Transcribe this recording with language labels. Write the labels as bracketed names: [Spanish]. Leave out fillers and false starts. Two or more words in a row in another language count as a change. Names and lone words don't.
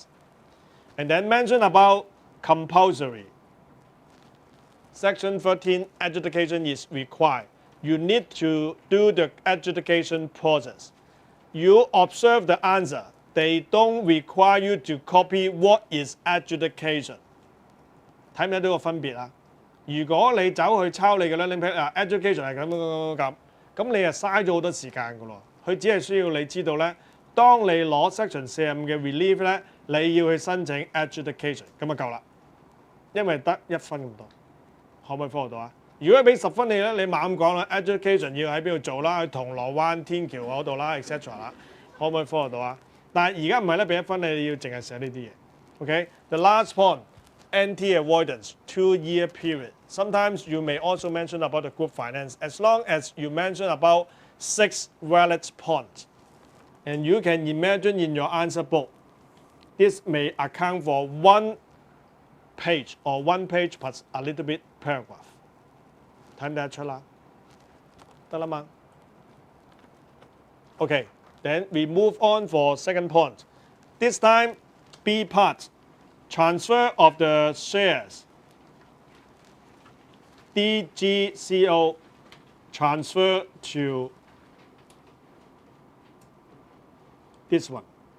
[English] And then mention about compulsory. Section 13, adjudication is required. You need to do the adjudication process. You observe the answer. They don't require you to copy what is adjudication. [Cantonese] 睇唔睇到個分別啊？如果你走去抄你嘅 [English] learning pad [Cantonese] 啊 ，education 係咁，咁你係嘥咗好多時間㗎咯。佢只係需要你知道咧，當你攞 section 45嘅 relief 咧，你要去申請 adjudication， 咁就夠啦，因為得1分咁多，可唔可以 follow 到啊？如果俾10分你咧，你猛咁講啦 ，education 要喺邊度做啦？去銅鑼灣天橋嗰度啦 ，etc 啦，可唔可以 follow 到啊？但係而家唔係咧，俾1分你要淨係寫呢啲嘢。 [English] OK，the last point。Anti-avoidance, 2-year period. Sometimes you may also mention about the group finance as long as you mention about 6 valid points. And you can imagine in your answer book, this may account for 1 page or 1 page plus a little bit paragraph. [Cantonese] 睇唔睇得出啦？得啦嘛？ [English] Okay, then we move on for second point. This time, B part. Transfer of the shares, DGCO, transfer to this one.